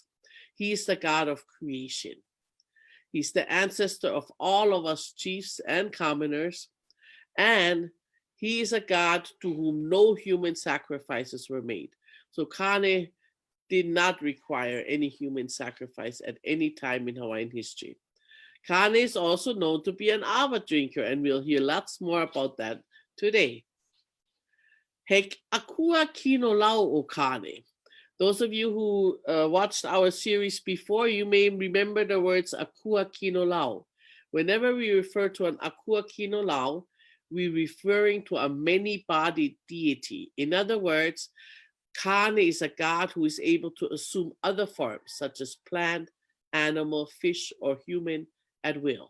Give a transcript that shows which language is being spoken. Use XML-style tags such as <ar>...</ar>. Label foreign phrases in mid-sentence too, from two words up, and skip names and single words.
<en>He is the god of creation. He's the ancestor of all of us chiefs and commoners, and he is a god to whom no human sacrifices were made. So Kāne did not require any human sacrifice at any time in Hawaiian history. Kāne is also known to be an awa drinker, and we'll hear lots more about that today.</en> <haw>He akua Kanaloa o Kāne.</haw> <en>Those of you who watched our series before, you may remember the words</en> <haw>akua Kanaloa.</haw> <en>Whenever we refer to an</en> <haw>akua Kanaloa,</haw> <en>we're referring to a many-bodied deity. In other words, Kāne is a god who is able to assume other forms, such as plant, animal, fish, or human at will.</en>